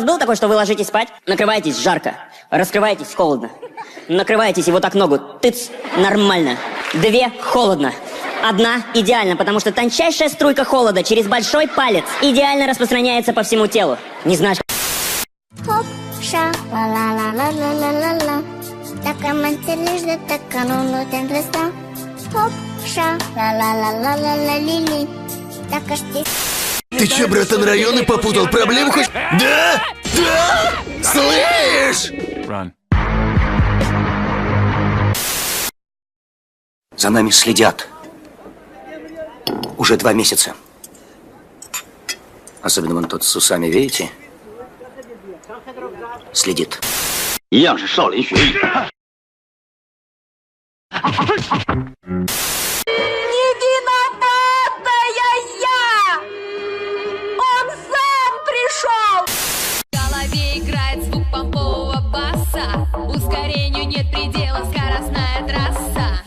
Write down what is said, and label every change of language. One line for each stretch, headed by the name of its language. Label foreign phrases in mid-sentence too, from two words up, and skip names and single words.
Russian: такой, что вы ложитесь спать, накрываетесь жарко, раскрываетесь холодно, накрываетесь и вот так ногу, тыц, нормально. 2 холодно. 1 идеально, потому что тончайшая струйка холода через большой палец идеально распространяется по всему телу. Не знаешь... Хоп, ша, ла-ла-ла-ла-ла-ла-ла-ла. Така манцелиш, да така ну тен дреста. Хоп, ша, ла-ла-ла-ла-ла-ла-ли-ли. Така шти... Ты че, братан, районы попутал? Проблему хоть... Да? Да? Слышь? За нами следят. Уже 2 месяца. Особенно вон тот с усами, видите? Следит.
Chinese: 一样是少林学艺。
Russian: Ускорению нет предела, скоростная трасса.